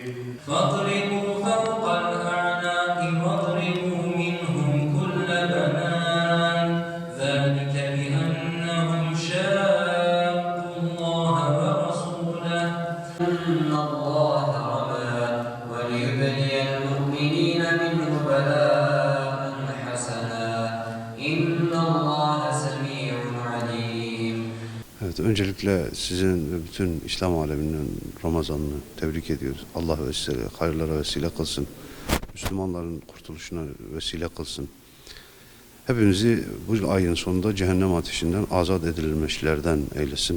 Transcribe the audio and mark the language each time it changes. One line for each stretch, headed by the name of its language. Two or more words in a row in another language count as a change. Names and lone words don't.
Arabic: فاضربوا فوق الأعناق واضربوا منهم كل بنان ذلك بأنهم شاقوا الله ورسوله إن الله رمى وليبلي المؤمنين منه بلاء حسنا إن الله سميع عليم.
Turkish: Evet, öncelikle sizin ve bütün İslam aleminin Ramazan'ını tebrik ediyoruz. Allah vesile, hayırlara vesile kılsın. Müslümanların kurtuluşuna vesile kılsın. Hepimizi bu ayın sonunda cehennem ateşinden azat edilmişlerden eylesin.